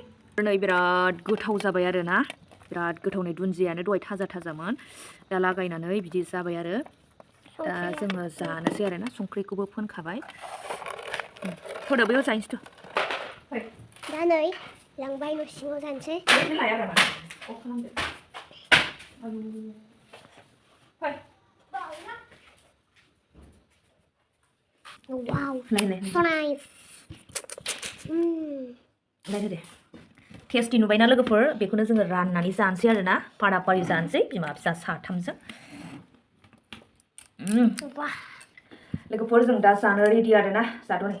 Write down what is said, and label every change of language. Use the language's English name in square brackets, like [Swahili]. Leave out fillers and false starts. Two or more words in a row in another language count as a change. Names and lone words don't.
[Bodo] नै बिराद गोथाव जाबाय आरोना। बिराद गोथाव नै दुन्दियानो दहाय थाजामोन। दा लागायनानै बिदि जाबाय आरो। दा जोङो जानोसै आरोना, संख्रिखौबो फोनखाबाय। होदो बैयाव जाहैनोसै थ'। दा नै लांबाय न' सिङाव जानोसै। [English] Wow, so nice. [Bodo] लायदो दे। टेस्टि नुबायना लोगोफोर, बेखौनो जोङो राननानै जानोसै आरोना, पारा-पारि जानोसै बिमा फिसा साथामजों। लोगोफोर जों दा जानो रेडि आरोना, जाद' नै।